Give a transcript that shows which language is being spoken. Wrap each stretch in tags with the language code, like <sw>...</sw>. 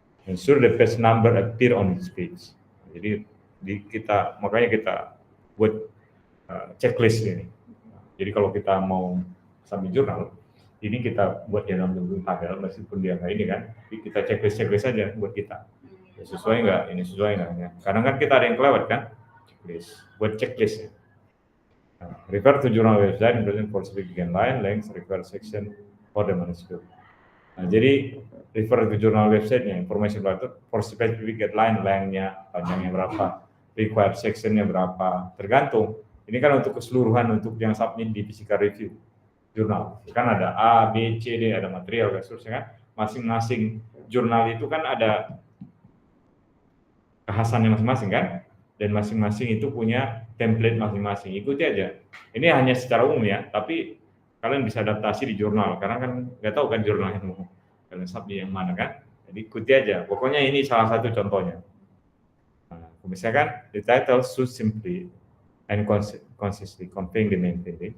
<en>Ensure the page number appear on each page.</en> <id>Jadi makanya kita buat checklist ini. Jadi kalau kita mau submit jurnal, ini kita buat di dalam bentuk tabel meskipun dia kayak ini kan, kita checklist aja buat kita. Sesuai nggak? Ini sesuai nggak? Ya. Kadang kan kita ada yang kelewat kan? Checklist. Buat checklist. Ya.</id> <en>Nah, refer to journal website, present for specific line, length, refer section for the manuscript.</en> <id>Nah, jadi</id> <en>refer to journal website-</en> <id>nya, informasi berapa</id> <en>for specific line, length-</en> <id>nya, panjangnya berapa,</id> <en>required section-</en> <id>nya berapa, tergantung. Ini kan untuk keseluruhan untuk yang submit di physical review. jurnal. Kan ada A, B, C, D, ada material dan seterusnya kan. Masing-masing jurnal itu kan ada kekhasannya masing-masing kan, dan masing-masing itu punya template masing-masing. Ikuti aja. Ini hanya secara umum ya, tapi kalian bisa adaptasi di jurnal karena kan nggak tahu kan jurnal yang mau kalian submit yang mana kan. Jadi ikuti aja. Pokoknya ini salah satu contohnya. Nah, misalkan</id> <en>the title should simply and consistently conveying the main finding.</en>